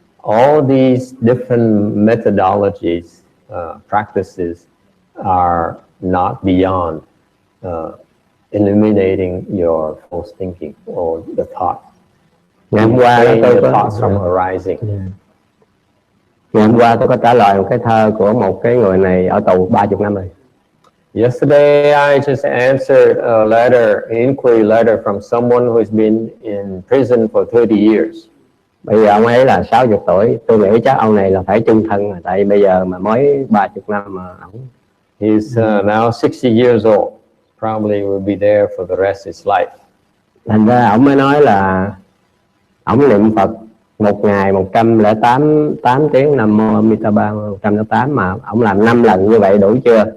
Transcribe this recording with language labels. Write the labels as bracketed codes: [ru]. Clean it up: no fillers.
[en] All these different methodologies, practices are not beyond eliminating your false thinking or the thought. [vi] Ngày hôm qua [en] the thoughts from arising. [vi] Ngày hôm qua tôi có trả lời một cái thơ của một cái người này ở tù 30 năm rồi. [en] Yesterday I just answered a letter, an inquiry letter from someone who has been in prison for 30 years. [vi] Bây giờ ông ấy là 60 tuổi, tôi nghĩ chắc ông này là phải chung thân rồi, tại vì bây giờ mà mới 30 năm mà ông. [en] He's now 60 years old. Probably will be there for the rest of his life. [vi] Thành ra ông mới nói là ông niệm Phật một ngày 108 tiếng Nam Mô Amitabha 108 mà ông làm 5 lần như vậy đủ chưa?